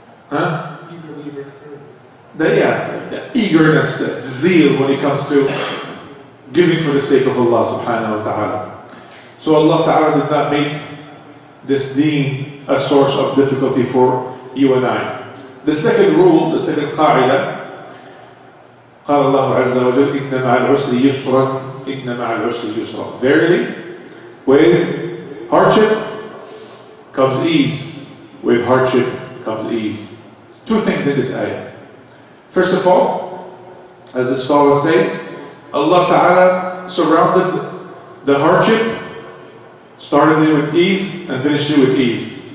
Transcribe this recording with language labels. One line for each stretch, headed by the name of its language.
English: Huh? The eagerness, the zeal when it comes to giving for the sake of Allah subhanahu wa ta'ala. So Allah ta'ala did not make this deen a source of difficulty for you and I. The second rule, the second qa'idah,
Arabic: قال الله عز وجل إن مع العسر يسرا إن مع العسر يسرا.
English: Verily, with hardship comes ease. With hardship comes ease. 2 things in this ayah. First of all, as the scholars say, Allah Ta'ala surrounded the hardship, started it with ease and finished it with ease.